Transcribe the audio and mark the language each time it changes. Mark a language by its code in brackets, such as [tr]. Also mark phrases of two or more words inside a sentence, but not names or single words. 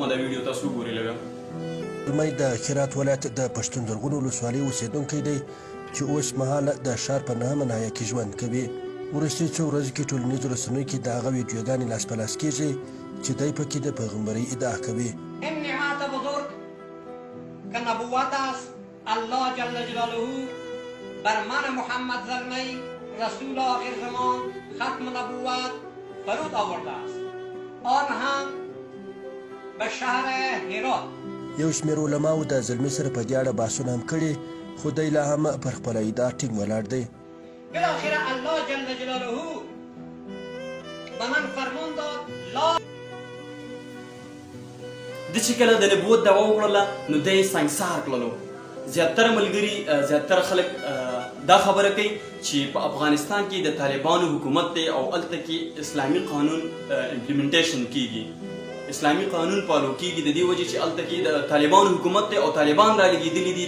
[ps] دا ویډیو تاسو وګورئ لږه. زلمی د هرات ولایت د پښتون زرغونو ولسوالۍ اوسېدونکی دی چې اوس مهاله د ښار په 9مه ناحیه کې ژوند کوي. وروستي څو ورځو کې ټولنیزو رسنیو کې د هغه ویډیوګانې لاس په لاس کېږي چې دی پکې د پیغمبرۍ ادعا کوي. [fa] این نعمت بزرگ که نبوت است الله [ar] جل جلاله [fa] بر من محمد زلمی رسول آخر زمان ختم نبوت فرود آورده است، آن هم به شهر هرات. [ps] یو شمېر علماو د زلمي سره په دې اړه بحثونه هم کړي، خو دی لا هم پر خپله ادعا ټینګ ولاړ دی. [fa] بالاخره الله [ar] جل جلاله [fa] به من فرمان داد لا [ps] د چې کله د نبوت دعوه وکړله نو دی یې سنګسار کړلو. زیاتره ملګري زیاتره خلک دا خبره کوي چې په افغانستان کې د طالبانو حکومت دی او هلته کې اسلامي قانون امپلیمنټیشن کیږي، اسلامي قانون پالو کیږي، د دې وجې چې هلته کې د طالبانو حکومت دی او طالبان را لګېدلي دي.